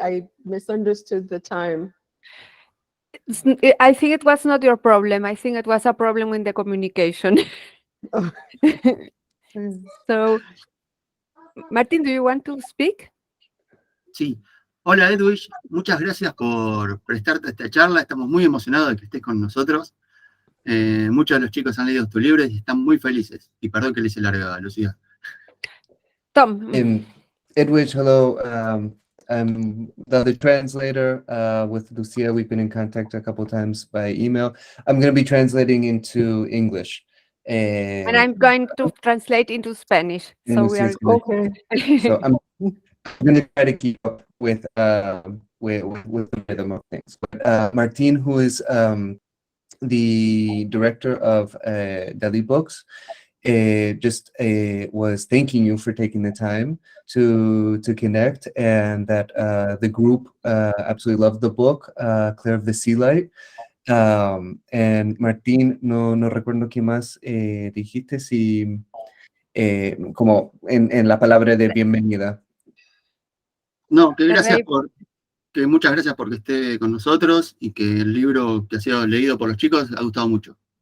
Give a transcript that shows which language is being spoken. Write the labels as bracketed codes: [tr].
[en] I misunderstood the time. I think it was not your problem. I think it was a problem in the communication. Oh. So, Martin, do you want to speak? [es] Sí. Hola Edwidge, muchas gracias por prestarte a esta charla. Estamos muy emocionados de que estés con nosotros. Muchos de los chicos han leído tu libro y están muy felices. Y perdón que le hice larga, Lucía. [en] Tom. Edwidge, hello. I'm the translator with Lucia. We've been in contact a couple times by email. I'm going to be translating into English. And I'm going to translate into Spanish. So we are okay. So I'm going to try to keep up with the rhythm of things. But Martin, who is the director of Delibooks, just was thanking you for taking the time to connect, and that the group absolutely loved the book, Claire of the Sea Light. [es] And Martín, no recuerdo qué más dijiste, si como en la palabra de bienvenida. No, que muchas gracias por que esté con nosotros y que el libro que ha sido leído por los chicos ha gustado mucho.